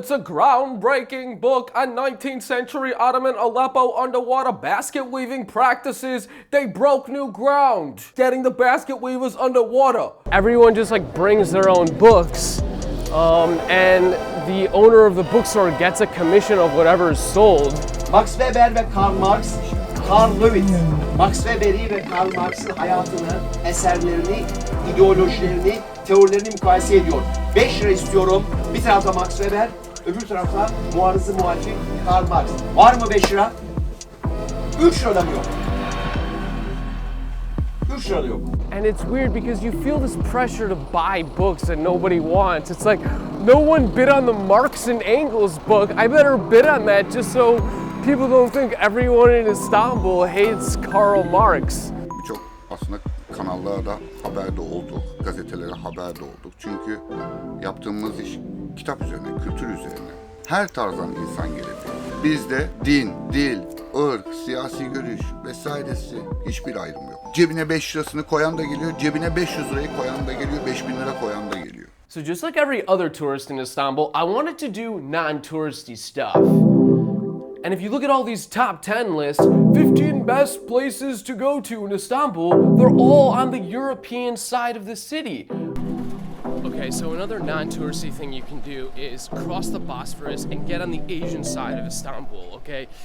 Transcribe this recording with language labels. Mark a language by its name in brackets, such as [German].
[English] It's a groundbreaking book on 19th century Ottoman Aleppo underwater basket weaving practices. They broke new ground, getting the basket weavers underwater. Everyone just like brings their own books. And the owner of the bookstore gets a commission of whatever is sold. [Turkish] Max Weber ve Karl Marx, Karl Lewis, Max Weber'i ve Karl Marx'ın hayatını, eserlerini, ideolojilerini, teorilerini mukayese ediyor. 5 lira istiyorum. Bir tarafta Max Weber, öbür tarafta muarızı muhalif Karl Marx. Var mı 5 lira? 3 lira da mı yok? 3 lira da yok. [English] And it's weird because you feel this pressure to buy books that nobody wants. It's like, no one bid on the Marx and Engels book. I better bid on that just so people don't think everyone in Istanbul hates Karl Marx. [Turkish] Birçok aslında kanallarda haberde olduk, gazetelere haberde olduk. Çünkü yaptığımız iş kitap üzerine, kültür üzerine. Her tarzdan insan gelebilir. Bizde din, dil, ırk, siyasi görüş vesairesi hiçbir ayrım yok. Cebine 5 lirasını koyan da geliyor, cebine 500 lirayı koyan da geliyor, 5000 lira koyan da geliyor. [English] So just like every other tourist in Istanbul, I wanted to do non-touristy stuff. And if you look at all these top 10 lists, 15 best places to go to in Istanbul, they're all on the European side of the city. Okay, so another non-touristy thing you can do is cross the Bosphorus and get on the Asian side of Istanbul, okay?